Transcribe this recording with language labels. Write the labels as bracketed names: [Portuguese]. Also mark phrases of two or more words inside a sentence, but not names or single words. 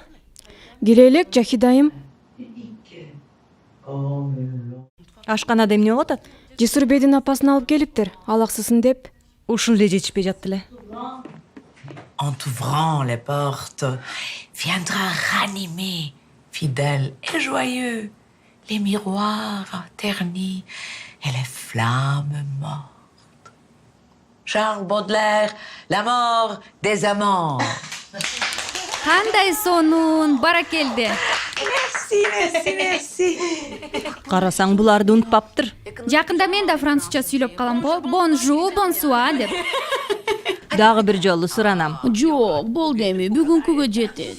[Kyrgyz] Келе элек, Жахидайым. Ашканада эмне болуп атат? Жесур бейдин апасын алып келиптир, алаксысын деп. Ушул эле жетишпей жатты эле. [French] En t'ouvrant les portes, viendra ranimer, fidèle et joyeux, les miroirs ternis et les flammes mortes. Charles Baudelaire, La mort des amants. [Kyrgyz] Кандай сонун, баракелде. Merci. Карасаң буларды унутпаптыр. Жакында мен да французча сүйлөп калам го. [French] bonjour, bonsoir [Kyrgyz] деп. Дагы бир жолу суранам. Жок, болду эми, бүгүнкүгө жетет.